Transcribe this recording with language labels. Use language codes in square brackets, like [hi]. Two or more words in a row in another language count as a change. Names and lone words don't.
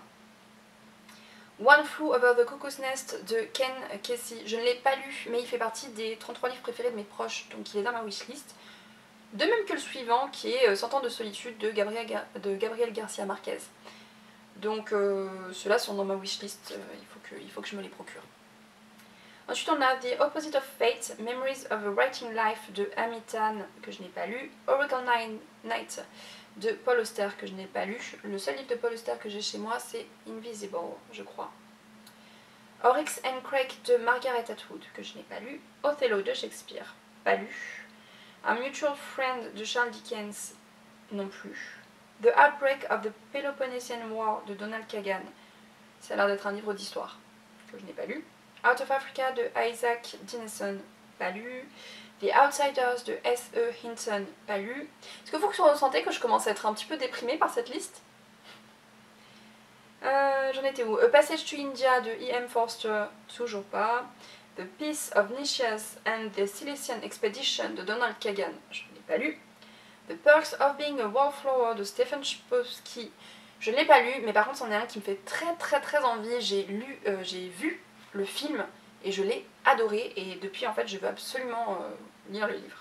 [fr] One Flew Over the Cuckoo's Nest de Ken Kesey, je ne l'ai pas lu, mais il fait partie des 33 livres préférés de mes proches, donc il est dans ma wishlist. De même que le suivant, qui est 100 ans de solitude de Gabriel Garcia Marquez. Donc ceux-là sont dans ma wishlist, il faut que je me les procure. Ensuite on a The Opposite of Fate, Memories of a Writing Life de Amitan, que je n'ai pas lu. Oracle Night de Paul Auster, que je n'ai pas lu. Le seul livre de Paul Auster que j'ai chez moi, c'est Invisible, je crois. Oryx and Crake de Margaret Atwood, que je n'ai pas lu. Othello de Shakespeare, pas lu. A Mutual Friend de Charles Dickens, non plus. The Outbreak of the Peloponnesian War de Donald Kagan, ça a l'air d'être un livre d'histoire, que je n'ai pas lu. Out of Africa de Isaac Dinesen, pas lu. The Outsiders de S.E. Hinton, pas lu. Est-ce que vous ressentez que je commence à être un petit peu déprimée par cette liste? J'en étais où? A Passage to India de E.M. Forster, toujours pas. The Peace of Nicias and the Silesian Expedition de Donald Kagan, je ne l'ai pas lu. The Perks of Being a Wallflower de Stephen Chbosky, je ne l'ai pas lu, mais par contre c'en est un qui me fait très envie. J'ai vu le film et je l'ai adoré et depuis en fait je veux absolument lire le livre.